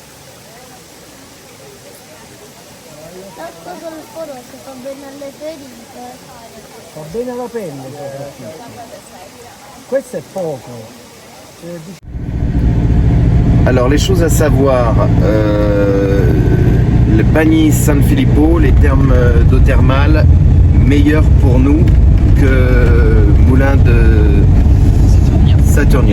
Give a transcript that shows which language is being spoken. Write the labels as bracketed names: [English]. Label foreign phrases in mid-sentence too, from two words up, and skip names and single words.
[Italian] L'acqua solforosa fa bene alle ferite. Fa bene alla pelle soprattutto. Questo è poco. [French] Alors les choses à savoir, le Bagni San Filippo, les termes d'eau thermale, meilleurs pour nous que Moulin de Saturnia.